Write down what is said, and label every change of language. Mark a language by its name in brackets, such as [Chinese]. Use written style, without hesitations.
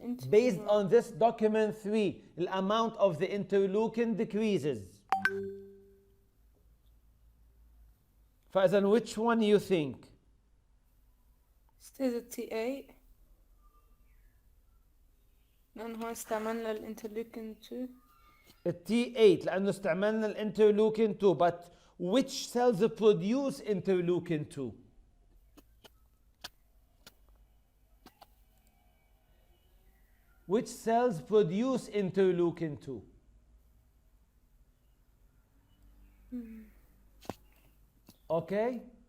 [English] Based on this document 3, the amount of the interleukin decreases. [Arabic] فإذا [English] which one you think? [Arabic] says T8 لأنه استعملنا الانترلوكين 2. [English] T8 [Arabic] لأنه استعملنا الانترلوكين [English] 2, but which cells produce interleukin 2? Which cells produce interleukin 2? Okay?